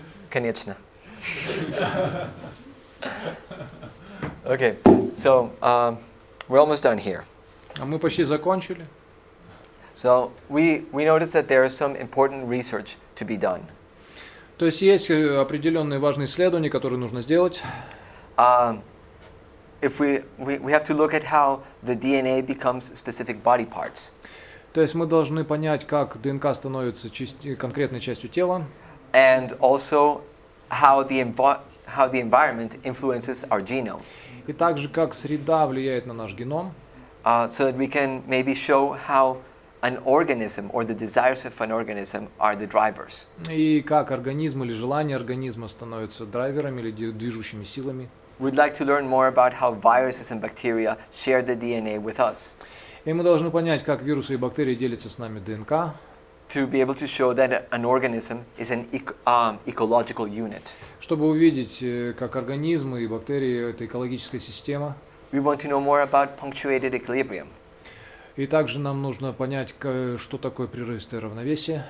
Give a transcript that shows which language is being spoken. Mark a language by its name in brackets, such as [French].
[Russian] Конечно. [English] Okay, so we're almost done here. [Russian] А мы почти закончили. [English] So we noticed that there is some important research to be done. [Russian] То есть есть определенные важные исследования, которые нужно сделать. [English] if we have to look at how the DNA becomes specific body parts. [Russian] То есть мы должны понять, как ДНК становится конкретной частью тела, [English] And also how the environment influences our genome. [Russian] и также как среда влияет на наш геном, [English] So that we can maybe show how an organism or the desires of an organism are the drivers. [Russian] и как организм или желание организма становятся драйверами или движущими силами. [English] We'd like to learn more about how viruses and bacteria share the DNA with us, [Russian] И мы должны понять, как вирусы и бактерии делятся с нами ДНК, [English] to be able to show that an organism is an ecological unit. [Russian] чтобы увидеть, как организмы и бактерии — это экологическая система. [English] We want to know more about punctuated equilibrium. [Russian] И также нам нужно понять, что такое прерывистое равновесие.